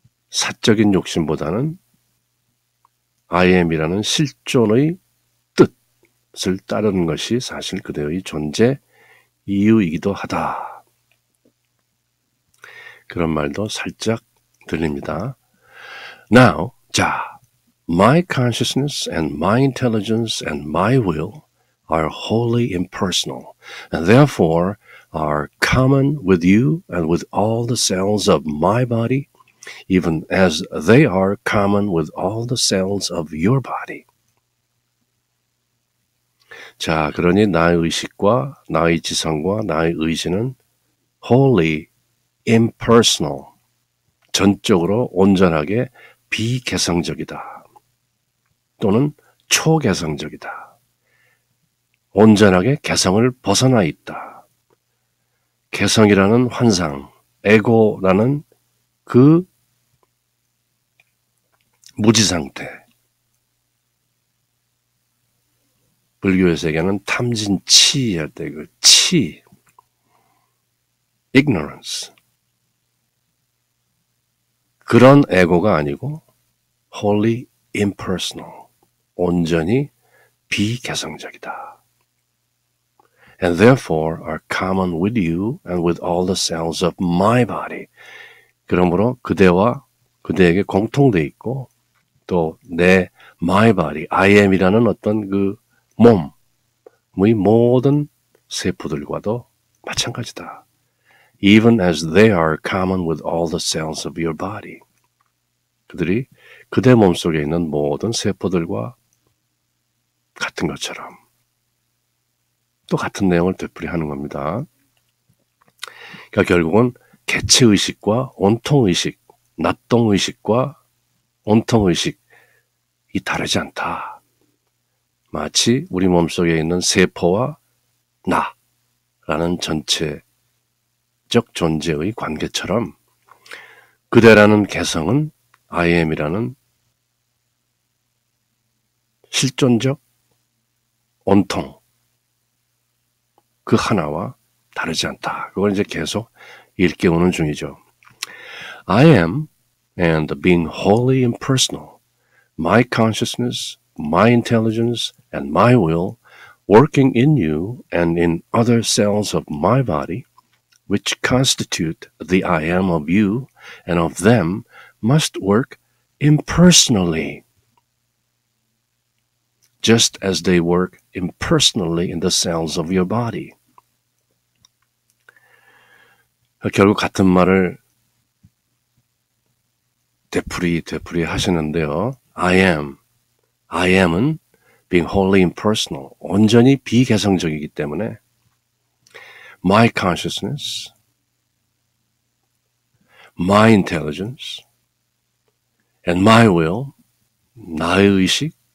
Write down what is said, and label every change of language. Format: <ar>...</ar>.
<ko>사적인 욕심보다는 I am이라는 실존의 뜻을 따르는 것이 사실 그대의 존재 이유이기도 하다. 그런 말도 살짝 들립니다.</ko> <en>Now,</en> <ko>자,</ko> <en>my consciousness and my intelligence and my will are wholly impersonal and therefore are common with you and with all the cells of my body, even as they are common with all the cells of your body.</en> <ko>자, 그러니 나의 의식과 나의 지성과 나의 의지는</ko> <en>wholly impersonal,</en> <ko>전적으로 온전하게 비개성적이다. 또는 초개성적이다. 온전하게 개성을 벗어나 있다. 개성이라는 환상, 에고라는 그 무지상태. 불교에서 얘기하는 탐진치 할 때 그 치, ignorance. 그런 에고가 아니고</ko> <en>wholly impersonal,</en> <ko>온전히 비개성적이다.</ko> <en>And therefore are common with you and with all the cells of my body.</en> <ko>그러므로 그대와 그대에게 공통돼 있고 또 내</ko> <en>my body,</en> <ko>I am이라는 어떤 그 몸의 모든 세포들과도 마찬가지다.</ko> <en>Even as they are common with all the cells of your body.</en> <ko>그들이 그대 몸속에 있는 모든 세포들과 같은 것처럼 또 같은 내용을 되풀이하는 겁니다. 그러니까 결국은 개체의식과 온통의식, 낙동의식과 온통의식이 다르지 않다. 마치 우리 몸속에 있는 세포와 나라는 전체적 존재의 관계처럼 그대라는 개성은 I am이라는 실존적 온통 그 하나와 다르지 않다. 그걸 이제 계속 일깨우는 중이죠.</ko> <en>I am and being wholly impersonal, my consciousness, my intelligence, and my will working in you and in other cells of my body, which constitute the I am of you and of them, must work impersonally, just as they work impersonally in the cells of your body.</en> <ko>결국 같은 말을 되풀이 하시는데요.</ko> <en>I am은 being wholly impersonal,</en> <ko>온전히 비개성적이기 때문에</ko> <en>my consciousness, my intelligence, and my will,</en> <ko>나의 의식,</ko>